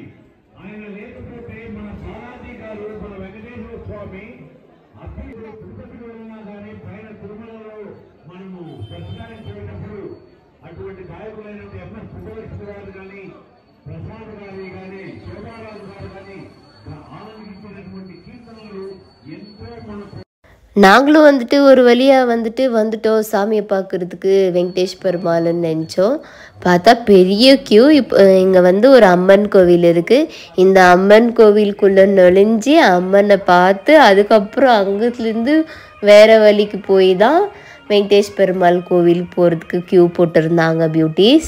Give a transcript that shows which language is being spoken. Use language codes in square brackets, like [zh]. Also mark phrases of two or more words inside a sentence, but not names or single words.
[te] ఆయన లేకపోతే మన సారాధి గారు, మన వెంకటేశ్వర స్వామి అప్పుడు తిరుపతిలో ఉన్నా కానీ పైన తిరుమలలో మనము దర్శనానికి పోయినప్పుడు అటువంటి గాయకులైనటువంటి ఎంఎస్ సుబ్బలక్ష్మి గారు కానీ, ప్రసాద్ గారి కానీ, శోభారాజు గారు కానీ ఆనందించినటువంటి కీర్తనలు ఎంతో మనకు. [ta] நாங்களும் ஒரு வழியாக வந்துட்டோம் சாமியை பார்க்குறதுக்கு வெங்கடேஷ் பெருமாள்னு நினச்சோம். பார்த்தா பெரிய க்யூ. இப்போ இங்கே ஒரு அம்மன் கோவில் இருக்குது. இந்த அம்மன் கோவிலுக்குள்ளே நுழைஞ்சி அம்மனை பார்த்து அதுக்கப்புறம் அங்கேருந்து வேறு வழிக்கு போய் தான் வெங்கடேஷ் பெருமாள் கோவிலுக்கு போகிறதுக்கு க்யூ போட்டிருந்தாங்க பியூட்டிஸ்.